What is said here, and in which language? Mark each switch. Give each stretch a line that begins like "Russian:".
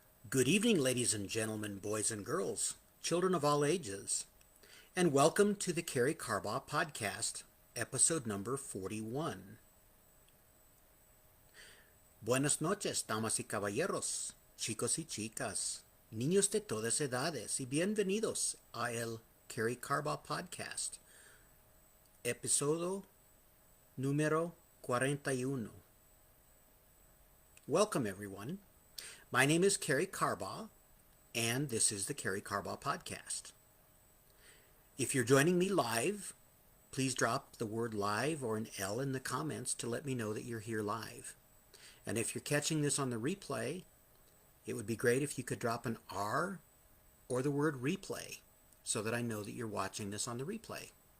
English: Good evening, ladies and gentlemen, boys and girls, children of all ages, and welcome to the Karey Carbaugh podcast, episode number 41.
Spanish: Buenas noches, damas y caballeros, chicos y chicas, niños de todas edades, y bienvenidos a el Karey Carbaugh podcast, episodio número 41.
English: Welcome, everyone. My name is Karey Carbaugh, and this is the Karey Carbaugh Podcast. If you're joining me live, please drop the word live or an L in the comments to let me know that you're here live. And if you're catching this on the replay, it would be great if you could drop an R or the word replay so that I know that you're watching this on the replay.